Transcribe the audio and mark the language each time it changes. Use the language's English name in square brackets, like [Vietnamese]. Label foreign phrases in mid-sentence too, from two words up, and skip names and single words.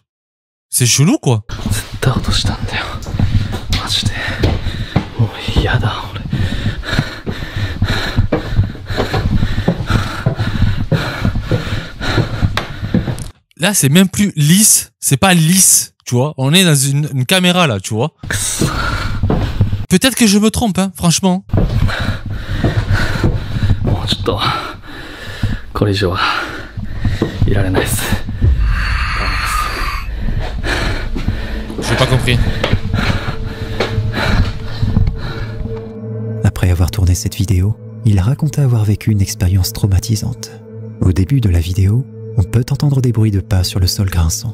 [French] C'est chelou, quoi. Là, c'est même plus lisse. C'est pas lisse, tu vois. On est dans une caméra, là, tu vois. Peut-être que je me trompe, hein, franchement. [Japanese] これ以上はいられないです。 [French] J'ai pas compris. Après avoir tourné cette vidéo, il raconta avoir vécu une expérience traumatisante. Au début de la vidéo, on peut entendre des bruits de pas sur le sol grinçant.